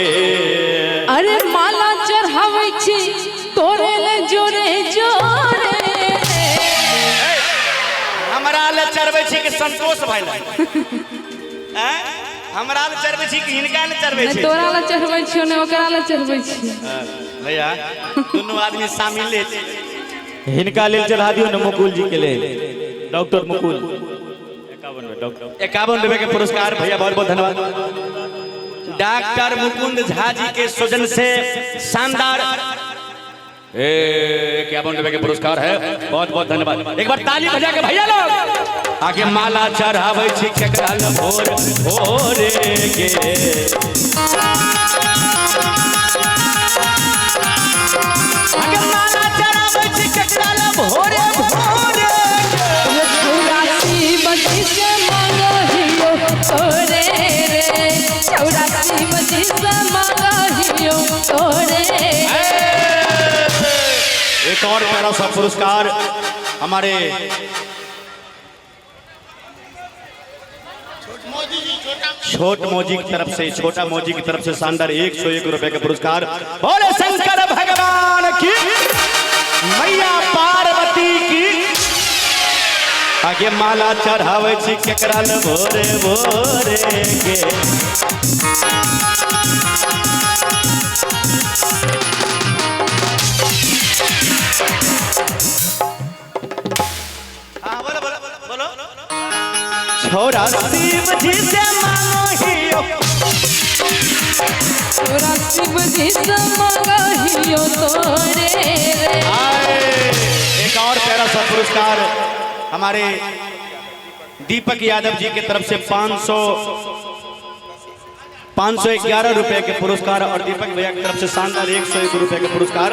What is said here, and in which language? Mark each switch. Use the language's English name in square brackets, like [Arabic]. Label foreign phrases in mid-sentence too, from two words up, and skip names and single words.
[Angika] अरे माला चढ़ाबै छी तोरे ले जोरे जोरे। हमरा ले चढ़बै छी कि संतोष भाई ले? हैं हमरा ले चढ़बै छी कि हिनका ले चढ़बै छी? तोरा ले चढ़बै छियो ने ओकरा ले चढ़बै छी। भैया दोनों आदमी शामिल ले हिनका ले चढ़ा दियो ना मुकुल जी के लिए, डॉक्टर मुकुल 51 रुपए के पुरस्कार। [Hindi] भैया बहुत बहुत धन्यवाद। डॉक्टर मुकुंद झा जी के सौजन से शानदार 51 रुपए के पुरस्कार है। बहुत बहुत धन्यवाद। एक बार ताली बजा के भैया लोग। [Angika] आगे माला चढ़ाबै छी केकरा ले भोरे भोरे गे। आगे माला चढ़ाबै छी केकरा ले भोरे भोरे गे। छोरा शिव जी से मांगो हियो तोरे रे, छोरा शिव जी से मांगो हियो तोरे रे। [Hindi] एक और प्यारा सा पुरस्कार हमारे छोट मौजी की तरफ से, छोटा मौजी की तरफ से शानदार 101 रुपए का पुरस्कार। बोले शंकर भगवान की, मैया पार्वती की। [Angika] आगे माला चढ़ावे छी केकरा ले भोरे भोरे के। छोरा शिव जी से मांगो हियो, छोरा शिव जी से मांगो हियो तोरे रे। [Hindi] एक और प्यारा सा पुरस्कार हमारे दीपक यादव जी की तरफ से 511 रुपए के पुरस्कार और दीपक भैया की तरफ से शानदार 101 रुपए के पुरस्कार।